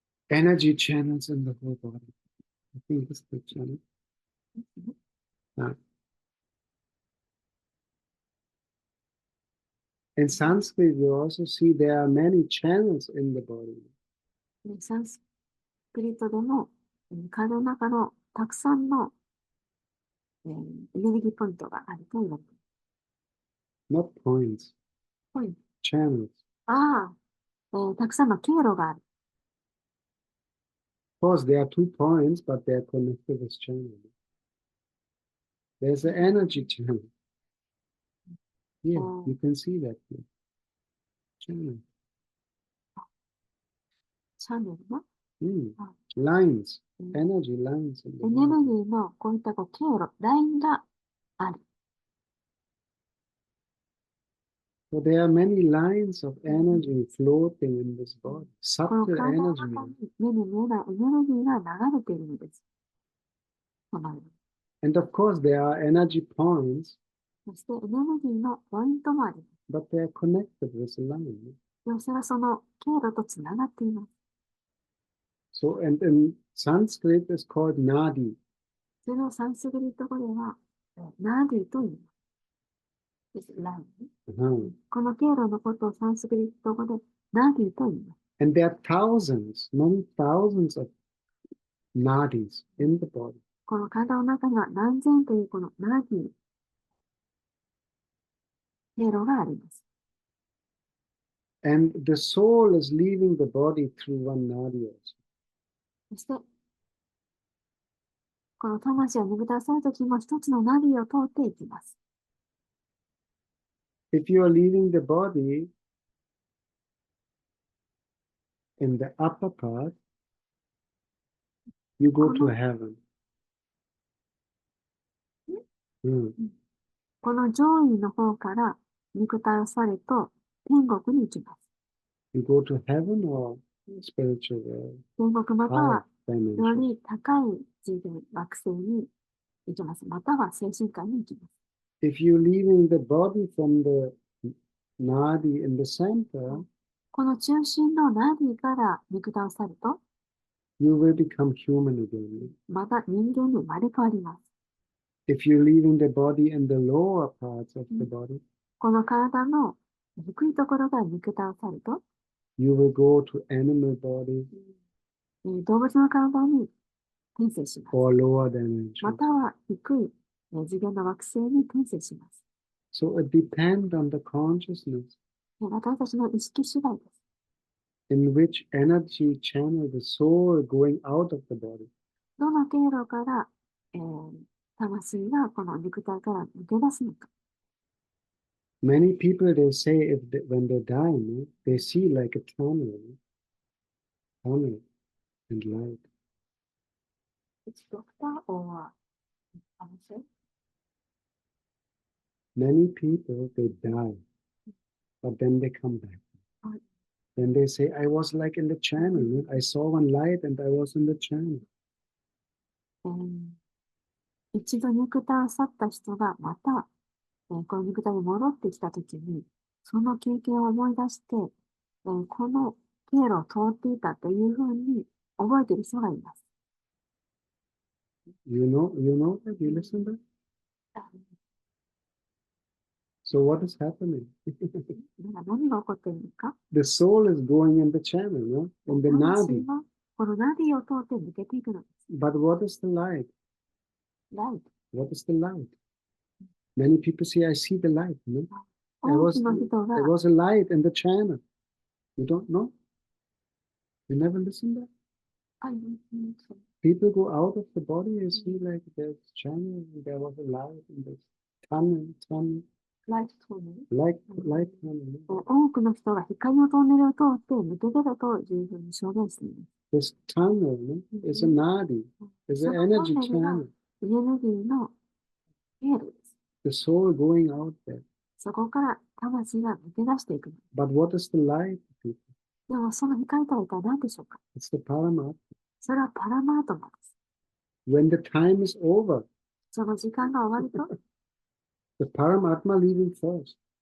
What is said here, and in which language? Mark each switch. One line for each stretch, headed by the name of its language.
English: Energy channels in the whole body. I think this picture. In Sanskrit, you also see there are many channels in the body.
Japanese: サンスクリットでも体の中のたくさんのエネルギーポイントがあると言われています。
English: Not points.
Japanese: ポイント。
English: Channels.
Japanese: たくさんの経路がある。
English: Of course, there are 2 points, but they are connected with channel. There's an energy channel. Yeah, you can see that. Channel.
Japanese: チャンネルの、
English: lines. Energy lines.
Japanese: エネルギーのこういった経路、ラインがある。
English: So there are many lines of energy floating in this body.
Japanese: この
English: Subtle
Japanese: 体の
English: energy.
Japanese: 中に目に見えないエネルギーが流れているのです。
English: And of course, there are energy points.
Japanese: そしてエネルギーのポイントもあります。
English: But they are connected with a line.
Japanese: でもそれはその経路とつながっています。
English: So, and in Sanskrit, it's called nadi.
Japanese: それをサンスクリット語では、ナディと言います。ライン。この経路のことをサンスクリット語でナディと言います。
English: And there are thousands, many thousands of nadis in the body.
Japanese: この体の中には何千というこのナディ、経路があります。
English: And the soul is leaving the body through one nadi also.
Japanese: そして、この魂を抜け出されるときも一つのナディを通っていきます。
English: If you are leaving the body in the upper part, you go to heaven.
Japanese: この上位の方から肉体をされと天国に行きます。
English: You go to heaven or spiritual world?
Japanese: 天国またはより高い次元、惑星に行きます。または精神界に行きます。
English: If you're leaving the body from the nadi in the center,
Japanese: この中心のナディから肉体を去ると、
English: you will become human again.
Japanese: また人間に生まれ変わります。
English: If you're leaving the body in the lower parts of the body,
Japanese: この体の低いところから肉体を去ると、
English: you will go to animal body
Japanese: 動物の体に転生します。
English: or lower dimension.
Japanese: または低い次元の惑星に転生します。
English: So it depends on the consciousness
Japanese: 私たちの意識次第です。
English: in which energy channel the soul going out of the body.
Japanese: どの経路から、魂がこの肉体から抜け出すのか。
English: Many people, they say when they die, they see like a tunnel and light. It's doctor or pharmacist? Many people, they die, but then they come back. Then they say, I was like in the channel. I saw one light and I was in the channel.
Japanese: 一度肉体を去った人がまた、この肉体に戻ってきたときに、その経験を思い出して、この経路を通っていたというふうに覚えている人がいます。
English: You know that? You listen to that? So what is happening?
Japanese: 何が起こっているのか？
English: The soul is going in the channel, no? In the nadi.
Japanese: 魂はこのナディを通って抜けていくのです。
English: But what is the light? Light. What is the light? Many people say, I see the light. No?
Japanese: 多くの人が
English: There was a light in the channel. You don't know? You never listen to that? People go out of the body and see like there's channel, there was a light in this tunnel. Light tunnel. Light tunnel.
Japanese: 多くの人が光のトンネルを通って抜け出たというふうに証言しています。
English: This tunnel is a nadi, is an energy channel.
Japanese: エネルギーの経路です。
English: The soul going out there.
Japanese: そこから魂が抜け出していく。
English: But what is the light?
Japanese: でもその光とは一体何でしょうか？
English: It's the Paramatma.
Japanese: それはパラマートマです。
English: When the time is over,
Japanese: その時間が終わると、
English: the Paramatma leaving first.